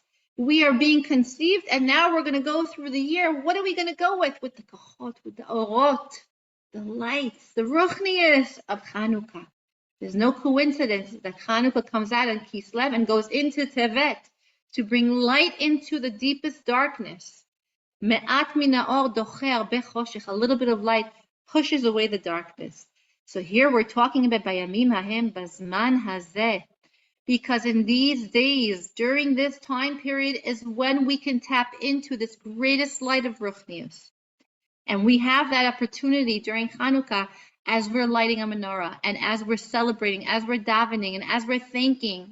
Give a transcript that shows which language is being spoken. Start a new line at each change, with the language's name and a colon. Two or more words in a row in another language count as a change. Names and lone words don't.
English: We are being conceived, and now we're going to go through the year. What are we going to go with? With the kochot, with the orot, the lights, the ruchnius of Chanukah. There's no coincidence that Chanukah comes out in Kislev and goes into Tevet to bring light into the deepest darkness.
Hebrew: מעט מן האור דוחה בחושך,
English: a little bit of light pushes away the darkness. So here we're talking about
Hebrew: בימים ההם בזמן הזה,
English: because in these days, during this time period, is when we can tap into this greatest light of Ruchnius. And we have that opportunity during Chanukah as we're lighting a menorah, and as we're celebrating, as we're davening, and as we're thanking.